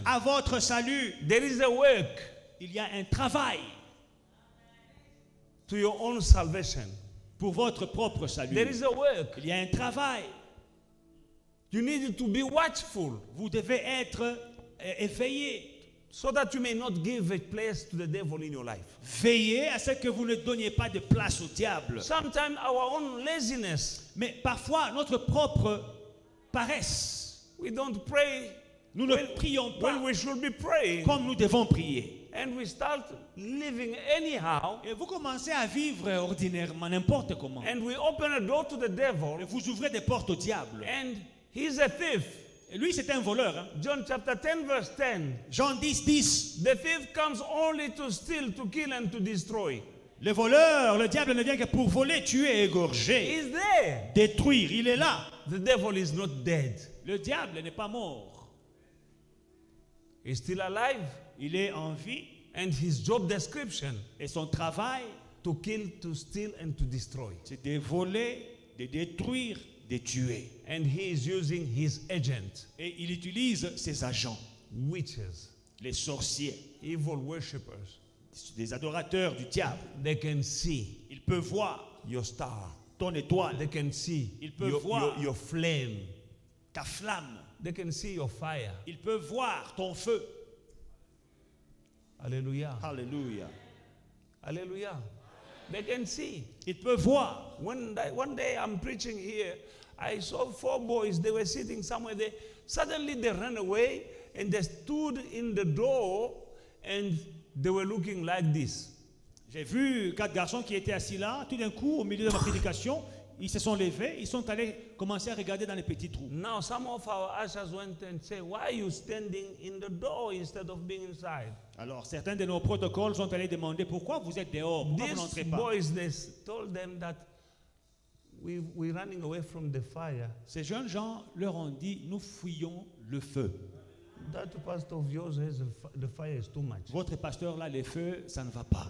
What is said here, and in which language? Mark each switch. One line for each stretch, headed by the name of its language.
French: à votre salut.
English: There is a work
French: Il y a un travail
English: to your own salvation.
French: pour votre propre salut.
English: There is a work.
French: Il y a un travail.
English: You need to be watchful
French: Vous devez être éveillé.
English: so that you may not give a place to the devil in your life.
French: Veillez à ce que vous ne donniez pas de place au diable.
English: Sometimes our own laziness,
French: Mais parfois, notre propre paresse.
English: we don't pray
French: Nous ne prions pas
English: when we should be praying,
French: comme nous devons prier.
English: and we start living anyhow,
French: Et vous commencez à vivre ordinairement, n'importe comment.
English: and we open a door to the
French: Et
English: devil,
French: vous ouvrez des portes au diable.
English: and he's a thief.
French: Et lui, c'est un voleur. Hein?
English: John chapter 10 verse 10.
French: Jean 10, 10.
English: The thief comes only to steal, to kill, and to destroy.
French: Le voleur, le diable ne vient que pour voler, tuer, égorger,
English: He's there.
French: détruire. Il est là.
English: The devil is not dead.
French: Le diable n'est pas mort.
English: He's still alive.
French: Il est en vie.
English: And his job description,
French: Et son travail,
English: to kill, to steal, and to destroy.
French: c'est de voler, de détruire, de tuer.
English: And he is using his agent,
French: Et il utilise ses agents,
English: witches,
French: les sorciers,
English: evil worshippers.
French: des adorateurs du diable.
English: They can see
French: Il peut voir
English: your star.
French: ton étoile,
English: They can see
French: Il peut voir.
English: your flame.
French: ta flamme.
English: They can see your fire.
French: Il peut voir ton feu.
English: Hallelujah.
French: Alléluia.
English: Hallelujah. They can see.
French: Il peut voir.
English: One day I'm preaching here, I saw 4 boys. They were sitting somewhere there. Suddenly they ran away and they stood in the door and they were looking like this.
French: J'ai vu 4 garçons qui étaient assis là. Tout d'un coup, au milieu de ma prédication, ils se sont levés. Ils sont allés commencer à regarder dans les petits trous.
English: Now some of our ushers went and said, "Why are you standing in the door instead of being inside?"
French: Alors, certains de nos protocoles sont allés demander pourquoi vous êtes dehors, pourquoi vous
English: These
French: n'entrez pas.
English: boys, they told them that we're running away from the fire.
French: Ces jeunes gens leur ont dit, nous fuyons le feu.
English: That pastor of yours has the fire is too much.
French: Votre pasteur là, les feux, ça ne va pas.